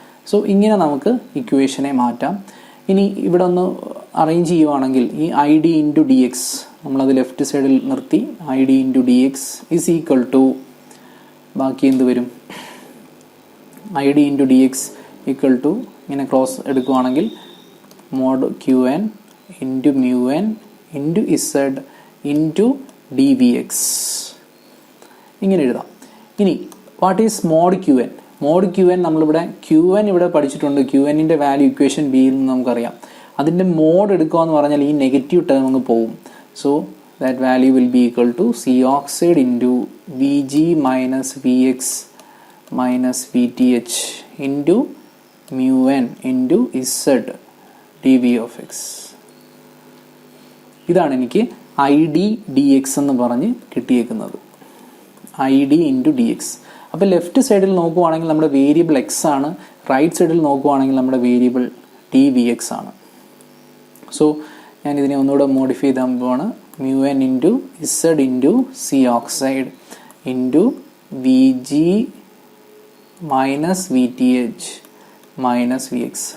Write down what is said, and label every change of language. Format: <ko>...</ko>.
<ml>So ഇങ്ങനെ നമുക്ക് ഇക്വേഷനെ മാറ്റാം. ഇനി ഇവിടെ ഒന്ന് അറേഞ്ച് ചെയ്യുവാണെങ്കിൽ ഈ I D into D X നമ്മളത് ലെഫ്റ്റ് സൈഡിൽ നിർത്തി I D into D X is equal to ബാക്കി എന്ത് വരും, I D into D X equal to ഇങ്ങനെ ക്രോസ് എടുക്കുവാണെങ്കിൽ mode Q N into mu N into Z into D V X ഇങ്ങനെ എഴുതാം. ഇനി</ml> <en>What is mod Q N?</en> <ml>Mode Q N നമ്മളിവിടെ Q N ഇവിടെ പഠിച്ചിട്ടുണ്ട്. ക്യു എന്നിൻ്റെ value equation ബിയിൽ നിന്ന് നമുക്കറിയാം. അതിൻ്റെ മോഡ് എടുക്കുക എന്ന് പറഞ്ഞാൽ ഈ നെഗറ്റീവ് ടേം അങ്ങ് പോവും.</ml> <en>So that value will be equal to C oxide into Vg minus Vx minus Vth into mu n into Z dV of x.</en> <ml>ഇതാണ് എനിക്ക് ഐ ഡി ഡി എക്സ് എന്ന് പറഞ്ഞ് കിട്ടിയേക്കുന്നത്, I D into D X. അപ്പോൾ left സൈഡിൽ നോക്കുവാണെങ്കിൽ നമ്മുടെ variable X ആണ്, റൈറ്റ് സൈഡിൽ നോക്കുവാണെങ്കിൽ നമ്മുടെ വേരിയബിൾ ഡി വി എക്സ് ആണ്. സോ ഞാൻ ഇതിനെ ഒന്നുകൂടെ മോഡിഫൈ ചെയ്താൽ പോവാണ്. Mu N into Z into C oxide into V G minus V T H minus V X.</ml>